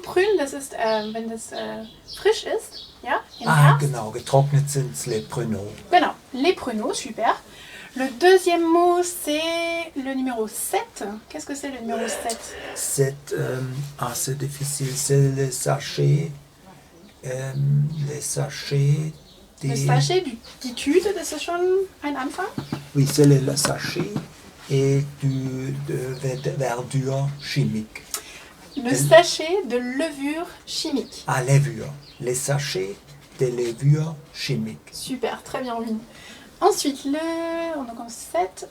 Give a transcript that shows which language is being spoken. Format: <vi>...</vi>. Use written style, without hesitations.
<de>Prune, das ist, wenn das frisch ist. Ja? Im Ah, Herbst. genau, getrocknet sind es les pruneaux. Genau,</de> <fr>les pruneaux, super. Le deuxième mot, c'est le numéro 7. Qu'est-ce que c'est le numéro 7? C'est difficile, c'est les sachets. Les sachets.</fr> <de>Le sachet, die Tüte, das ist schon ein Anfang.</de> <fr>Oui, c'est le sachet et de verdure chimique. Le sachet de levure chimique. Ah, levure. Les sachets de levure chimique. Super, très bien, oui. Ensuite, on a comme 7.</fr>